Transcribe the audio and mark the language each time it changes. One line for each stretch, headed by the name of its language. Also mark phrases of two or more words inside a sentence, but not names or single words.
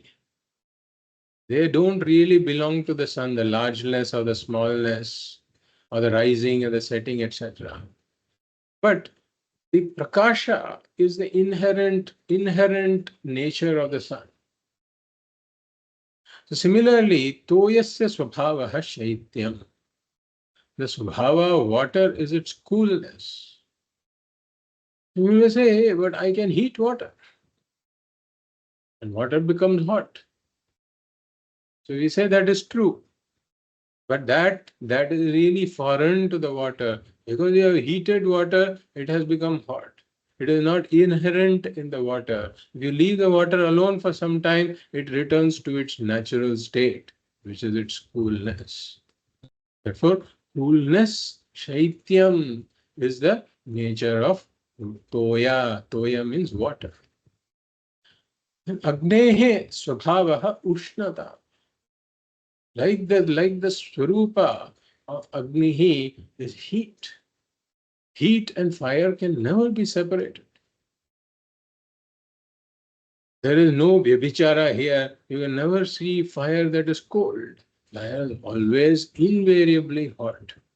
English: They don't really belong to the sun, the largeness or the smallness, or the rising or the setting, etc. But the prakasha is the inherent nature of the sun. So similarly,
Sanskrit: तोयस्य स्वभावः शैत्यम्.
English: The swabhava of water is its coolness. You will say, hey, but I can heat water. And water becomes hot. So we say that is true. But that is really foreign to the water. Because you have heated water, it has become hot. It is not inherent in the water. If you leave the water alone for some time, it returns to its natural state, which is its coolness. Therefore, coolness, shaityam, is the nature of toya. Toya means water.
Sanskrit: अग्नेः स्वभावः उष्णता.
English: Like the swarupa of Agnihi is heat. Heat and fire can never be separated. There is no vyabhichara here. You can never see fire that is cold. Fire is always invariably hot.